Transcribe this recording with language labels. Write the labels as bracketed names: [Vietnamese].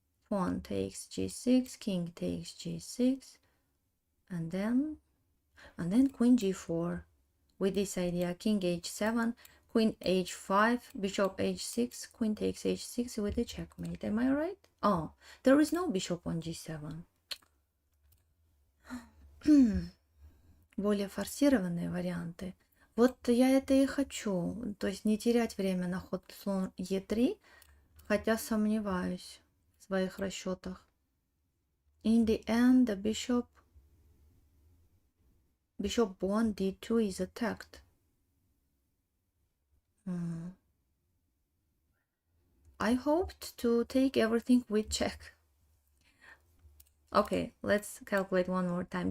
[English] Pawn takes g6, king takes g6, and then queen g4 with this idea, king h7, queen h5, bishop h6, queen takes h6 with a checkmate. Am I right? Oh, there is no bishop on g7. [Russian] Более форсированные варианты. Вот я это и хочу, то есть не терять время на ход слон e3, хотя сомневаюсь в своих расчетах. [English] In the end, the bishop pawn d2 is attacked. I hoped to take everything with check. Okay, let's calculate one more time.